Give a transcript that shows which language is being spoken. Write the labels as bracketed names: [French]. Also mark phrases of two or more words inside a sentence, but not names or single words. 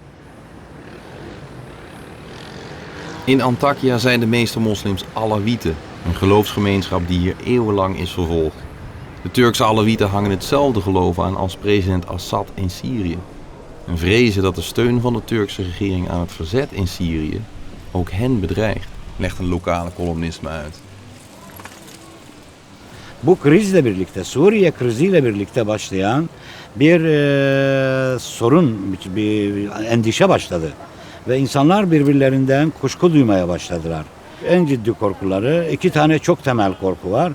[Dutch] In Antakya zijn de meeste moslims Alawieten. Een geloofsgemeenschap die hier eeuwenlang is vervolgd. De Turkse Alewieten hangen hetzelfde geloof aan als president Assad in Syrië. En vrezen dat de steun van de Turkse regering aan het verzet in Syrië ook hen bedreigt, legt een lokale columnist me uit. [Turkish] Bu krizle birlikte, Suriye kriziyle birlikte başlayan bir sorun, bir endişe başladı. Ve insanlar birbirlerinden kuşku duymaya başladılar. En ciddi korkuları, iki tane çok temel korku var.